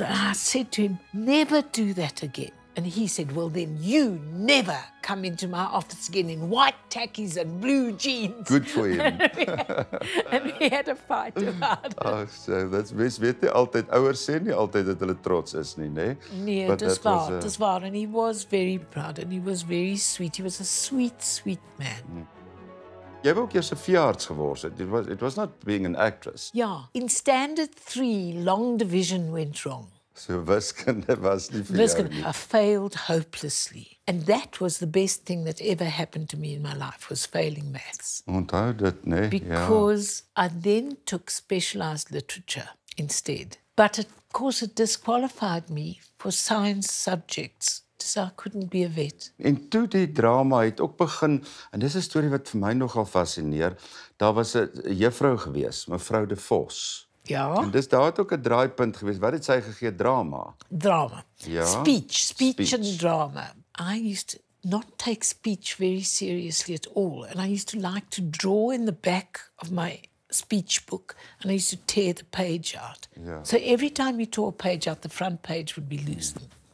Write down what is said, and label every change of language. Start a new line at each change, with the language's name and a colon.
English: And I said to him, "Never do that again." And he said, "Well, then you never come into my office again in white tackies and blue jeans." Good for him. And we had a fight about it.
Afrikaans: Ag,
English: so that's
Afrikaans: mens weet nie altyd ouers sê nie altyd dat hulle trots is nie, né? Nee,
English: But
Afrikaans: dis
English: that was
Afrikaans: waar, dis waar.
English: And he was very proud and he was very sweet. He was a sweet, sweet man.
Afrikaans: Jy wou ook eers 'n veearts geword het.
English: It was not being an actress. Yeah. In standard 3, long division went wrong.
Afrikaans: So wiskunde was nie vir jou Wiskunde, nie.
English: I failed hopelessly. And that was the best thing that ever happened to me in my life, was failing maths.
Afrikaans: Onthou dit, né?
English: Because I then took specialized literature instead. But of course it disqualified me for science subjects, so I couldn't be a vet.
Afrikaans: En toe die drama het ook begin, en dis 'n storie wat vir my nogal fascineer. Daar was 'n juffrou gewees, mevrou De Vos. Ja. En daar het ook 'n draaipunt gewees. Wat het sy gegee? Drama. Drama. Ja.
English: Speech and drama. I used to not take speech very seriously at all. And I used to like to draw in the back of my speech book, and I used to tear the page out. Yeah. So every time you tore a page out, the front page would be loosened.